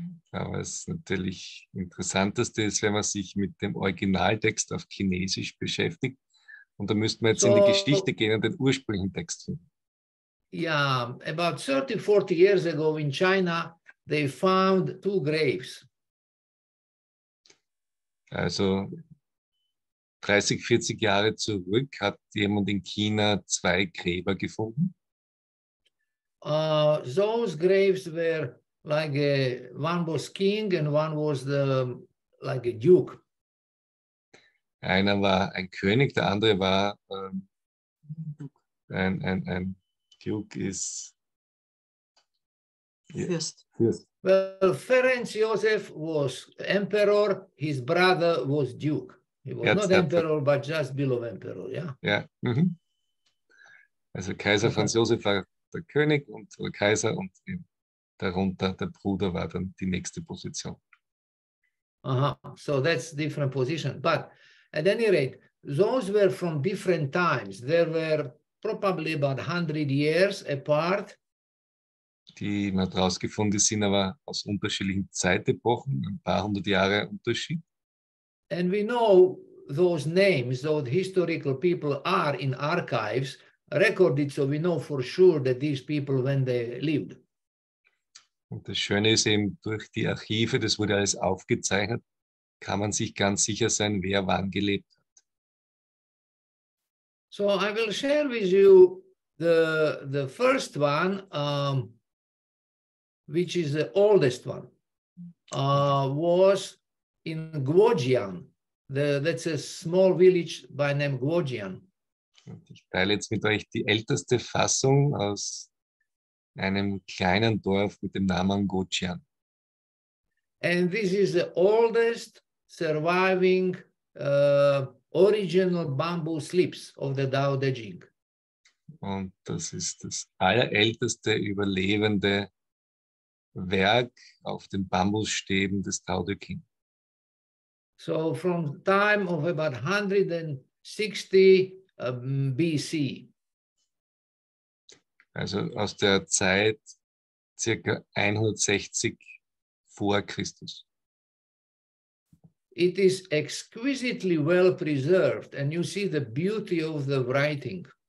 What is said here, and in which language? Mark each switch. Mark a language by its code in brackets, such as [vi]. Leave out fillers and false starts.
[de] Aber das natürlich Interessanteste ist, wenn man sich mit dem Originaltext auf Chinesisch beschäftigt. Und da müssten wir jetzt in die Geschichte gehen und den ursprünglichen Text finden. [en] Yeah, about 30, 40 years ago in China, they found 2 graves. [de] Also 30, 40 Jahre zurück hat jemand in China 2 Gräber gefunden. [en] Those graves were like one was king and one was like a duke. [de] Einer war ein König, der andere war ein Duke ist Fürst. Fürst. [en] Well, Ferenc Joseph was emperor, his brother was duke. He was not emperor, but just below emperor, yeah? [de] Ja. Mhm. Also Kaiser Franz Josef war der König oder Kaiser und darunter der Bruder war dann die nächste Position. [en] So that's different position. But at any rate, those were from different times. There were probably about 100 years apart. [de] die man daraus gefunden sind, aber aus unterschiedlichen Zeitepochen, ein paar hundert Jahre Unterschied. [en] And we know those names, those historical people are in archives recorded, so we know for sure that these people, when they lived. [de] Und das Schöne ist eben, durch die Archive, das wurde alles aufgezeichnet, kann man sich ganz sicher sein, wer wann gelebt hat. [en] So I will share with you the first one, which is the oldest one, was in Guojian. That's a small village by name Guojian. [de] Und ich teile jetzt mit euch die älteste Fassung aus einem kleinen Dorf mit dem Namen Guojian. [en] And this is the oldest surviving original bamboo slips of the Tao Te Ching. [de] Und das ist das allerälteste überlebende Werk auf den Bambusstäben des Tao Te Ching. [en] So from time of about 160 BC. [de] Also aus der Zeit circa 160 vor Christus. [en] It is exquisitely well preserved, and you see the beauty of the writing.